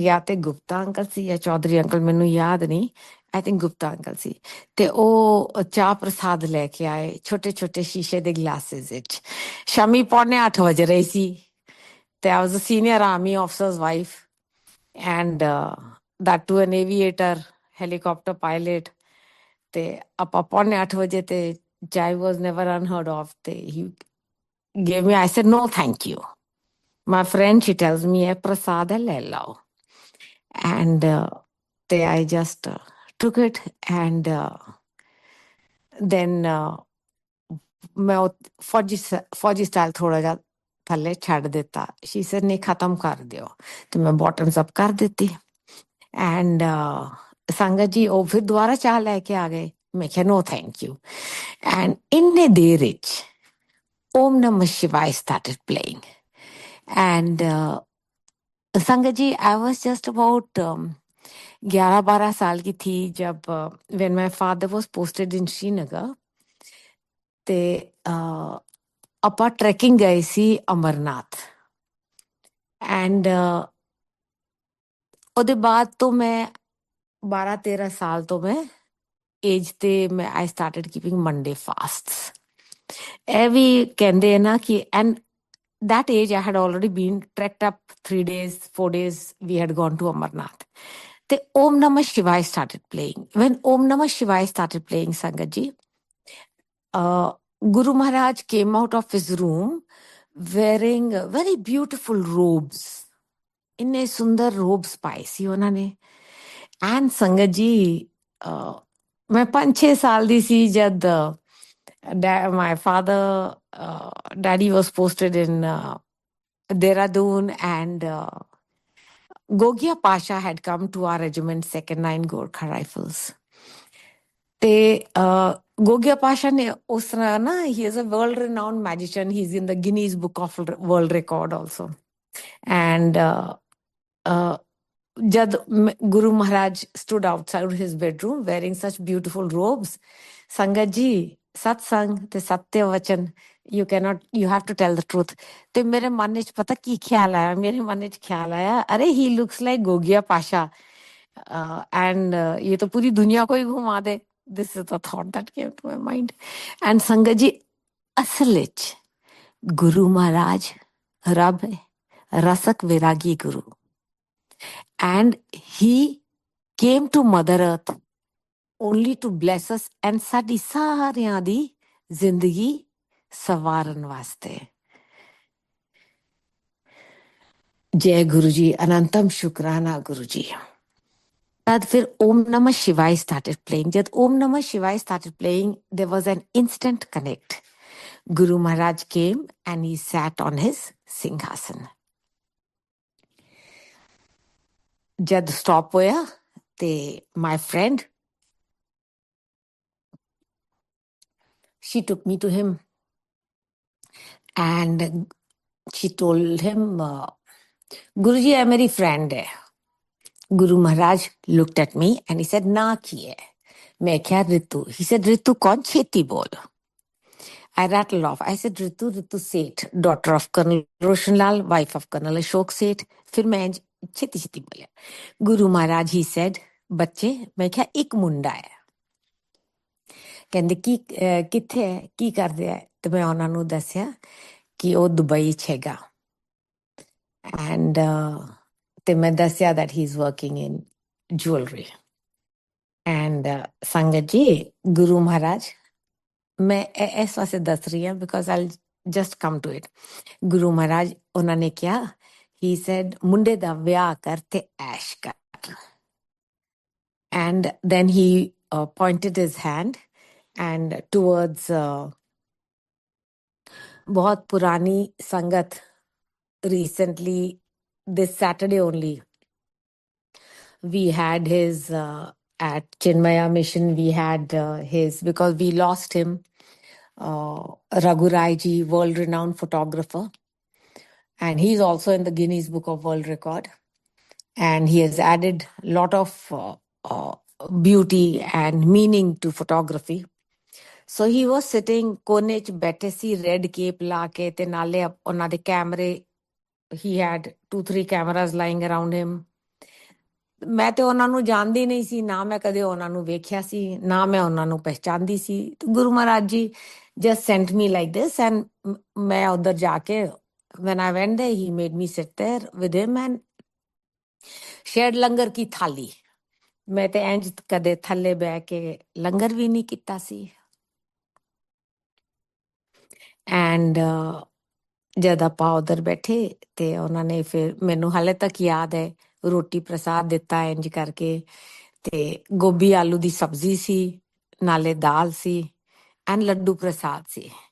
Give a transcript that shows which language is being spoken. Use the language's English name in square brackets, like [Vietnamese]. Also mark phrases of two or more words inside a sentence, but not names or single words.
[Punjabi] ਜਾਂ ਤੇ ਗੁਪਤਾ ਅੰਕਲ ਸੀ ਜਾਂ ਚੌਧਰੀ ਅੰਕਲ ਮੈਨੂੰ ਯਾਦ ਨਹੀਂ [English] I think [Punjabi] ਗੁਪਤਾ ਅੰਕਲ ਸੀ ਤੇ ਉਹ ਚਾਹ ਪ੍ਰਸਾਦ ਲੈ ਕੇ ਆਏ ਛੋਟੇ ਛੋਟੇ ਸ਼ੀਸ਼ੇ ਦੇ ਗਲਾਸਿਸ ਵਿੱਚ ਸ਼ਾਮੀ 7:45 ਵਜੇ ਰਹੀ ਸੀ ਤੇ [English] I was a senior army officers wife and that to an aviator helicopter pilot [Punjabi] ਤੇ ਆਪਾਂ 7:45 ਵਜੇ ਤੇ [English] chai was never unheard of ਤੇ he gave me I said no thank you my friend she tells me [Punjabi] ਇਹ ਪ੍ਰਸਾਦ ਹੈ ਲੈ ਲਓ [English] and I just took it and then [Punjabi] ਮੈਂ ਫੌਜੀ ਸਟਾਈਲ ਥੋੜਾ ਜਿਹਾ ਥੱਲੇ ਛੱਡ ਦਿੱਤਾ [English] she said [Punjabi] ਨਹੀਂ ਖਤਮ ਕਰ ਦਿਓ ਤੇ ਮੈਂ [English] bottoms up [Punjabi] ਕਰ ਦਿੱਤੀ ਐਂਡ ਸੰਗਤ ਜੀ ਉਹ ਫਿਰ ਦੁਬਾਰਾ ਚਾਹ ਲੈ ਕੇ ਆ ਗਏ ਮੈਂ ਕਿਹਾ [English] no thank you and [Punjabi] ਇੰਨੇ ਦੇਰ ਵਿੱਚ [English] Om Namah Shivaya started playing and [Hindi] संगत जी [English] I was just about [Hindi] 11-12 साल की थी जब [English] when my father was posted in Srinagar [Punjabi] ਤੇ ਆਪਾਂ ਟਰੈਕਿੰਗ ਗਏ ਸੀ ਅਮਰਨਾਥ ਐਂਡ ਉਹਦੇ ਬਾਅਦ ਤੋਂ ਮੈਂ 12-13 ਸਾਲ ਤੋਂ ਮੈਂ ਏਜ ਤੇ ਮੈਂ [English] I started keeping Monday fasts [Punjabi] ਇਹ ਵੀ ਕਹਿੰਦੇ ਆ ਨਾ ਕਿ ਐਂਡ [English] that age I had already been trekked up 3 days 4 days we had gone to Amarnath the Om Namah Shivaya started playing when Om Namah Shivaya started playing Sangat ji Guru Maharaj came out of his room wearing very beautiful robes [Punjabi] ਇੰਨੇ ਸੁੰਦਰ [English] robes [Punjabi] ਪਾਏ ਸੀ ਉਹਨਾਂ ਨੇ ਐਂਡ ਸੰਗਤ ਜੀ ਮੈਂ 5-6 ਸਾਲ ਦੀ ਸੀ ਜਦ [English] my father daddy was posted in Dehradun and Gogia Pasha had come to our regiment 2nd 9 Gorkha Rifles [Punjabi] ਤੇ Gogia Pasha ਨੇ ਉਸ ਤਰ੍ਹਾਂ ਨਾ [English] he is a world renowned magician he's in the Guinness Book of World Record also and jad Guru Maharaj stood outside his bedroom wearing such beautiful robes Sangat ji satsang [Punjabi] ਤੇ ਸਤਿ ਵਚਨ [English] you have to tell the [Punjabi] truth ਤੇ ਮੇਰੇ ਮਨ ਵਿੱਚ ਪਤਾ ਕੀ ਖਿਆਲ ਆਇਆ ਮੇਰੇ ਮਨ ਵਿੱਚ ਖਿਆਲ ਆਇਆ ਅਰੇ he [English] looks like Gogia Pasha and [Hindi] ये तो पूरी दुनिया को ही घुमा दे [English] this is the thought that came to my mind and [Punjabi] ਸੰਗਤ ਜੀ ਅਸਲ ਵਿੱਚ ਗੁਰੂ ਮਹਾਰਾਜ ਰੱਬ ਹੈ ਰਸਕ ਵਿਰਾਗੀ ਗੁਰੂ [English] and he came to Mother Earth only to bless us and [Punjabi] ਸਾਡੀ ਸਾਰਿਆਂ ਦੀ ਜ਼ਿੰਦਗੀ ਸਵਾਰਨ ਵਾਸਤੇ ਜੈ ਗੁਰੂ ਜੀ ਅਨੰਤਮ ਸ਼ੁਕਰਾਨਾ ਗੁਰੂ ਜੀ ਤਦ ਫਿਰ [English] Om Namah Shivaya started playing ਜਦ Om Namah Shivaya started playing there was an instant connect Guru Maharaj came and he sat on his Singhasan [Punjabi] ਜਦ stop ਹੋਇਆ ਤੇ [English] my friend she took me to him and she told him Guruji [Hindi] hai meri friend hai [English] Guru Maharaj looked at me and he said [Punjabi] ਨਾ ਕੀ ਹੈ ਮੈਂ ਕਿਆ Ritu [English] he said [Punjabi] Ritu ਕੌਣ ਛੇਤੀ ਬੋਲ [English] I rattled off I said Ritu Seth daughter of Colonel Roshan Lal wife of Colonel Ashok Seth [Punjabi] ਫਿਰ ਮੈਂ ਛੇਤੀ ਬੋਲਿਆ Guru Maharaj [English] he said [Punjabi] ਬੱਚੇ ਮੈਂ ਕਿਹਾ ਇੱਕ ਮੁੰਡਾ ਹੈ ਕਹਿੰਦੇ ਕੀ ਕਿੱਥੇ ਹੈ ਕੀ ਕਰਦੇ ਹੈ ਤੇ ਮੈਂ ਉਹਨਾਂ ਨੂੰ ਦੱਸਿਆ ਕਿ ਉਹ ਦੁਬਈ 'ਚ ਹੈਗਾ ਐਂਡ ਤੇ ਮੈਂ ਦੱਸਿਆ [English] that he is working in jewelry [Punjabi] ਐਂਡ ਸੰਗਤ ਜੀ ਗੁਰੂ ਮਹਾਰਾਜ ਮੈਂ ਇਸ ਵਾਸਤੇ ਦੱਸ ਰਹੀ ਹਾਂ [English] because I'll just come to it [Punjabi] ਗੁਰੂ ਮਹਾਰਾਜ ਉਹਨਾਂ ਨੇ ਕਿਹਾ [English] he said [Punjabi] ਮੁੰਡੇ ਦਾ ਵਿਆਹ ਕਰ ਤੇ ਐਸ਼ ਕਰ [English] and then he pointed his hand and towards [Hindi] बहुत पुरानी संगत [English] recently this Saturday only We had his at Chinmaya Mission. We had his, because we lost him, Raghu Rai ji, world-renowned photographer, and he's also in the Guinness Book of World Record. And he has added a lot of beauty and meaning to photography. So he was sitting [Punjabi] ਕੋਨੇ ਚ ਬੈਠੇ ਸੀ, ਰੈੱਡ ਕੇਪ ਲਾ ਕੇ, ਤੇ ਨਾਲੇ ਉਹਨਾਂ ਦੇ ਕੈਮਰੇ, [English] he had 2-3 cameras lying around him. [Punjabi] ਮੈਂ ਤੇ ਉਹਨਾਂ ਨੂੰ ਜਾਣਦੀ ਨਹੀਂ ਸੀ, ਨਾ ਮੈਂ ਕਦੇ ਉਹਨਾਂ ਨੂੰ ਵੇਖਿਆ ਸੀ, ਨਾ ਮੈਂ ਉਹਨਾਂ ਨੂੰ ਪਹਿਚਾਨਦੀ ਸੀ। ਗੁਰੂ ਮਹਾਰਾਜ ਜੀ [English] just sent me like this, and [Punjabi] ਮੈਂ ਉਧਰ ਜਾ ਕੇ, [English] when I went there, he made me sit there with him and shared [Punjabi] ਲੰਗਰ ਕੀ ਥਾਲੀ। ਮੈਂ ਤੇ ਇੰਜ ਕਦੇ ਥੱਲੇ ਬਹਿ ਕੇ ਲੰਗਰ ਵੀ ਨਹੀਂ ਕੀਤਾ ਸੀ। ਐਂਡ ਜਦ ਆਪਾਂ ਉਧਰ ਬੈਠੇ ਤੇ ਉਹਨਾਂ ਨੇ ਫਿਰ, ਮੈਨੂੰ ਹਾਲੇ ਤੱਕ ਯਾਦ ਹੈ, ਰੋਟੀ ਪ੍ਰਸਾਦ ਦਿੱਤਾ ਇੰਜ ਕਰਕੇ, ਤੇ ਗੋਭੀ ਆਲੂ ਦੀ ਸਬਜ਼ੀ ਸੀ, ਨਾਲੇ ਦਾਲ ਸੀ, ਐਂਡ ਲੱਡੂ ਪ੍ਰਸਾਦ ਸੀ।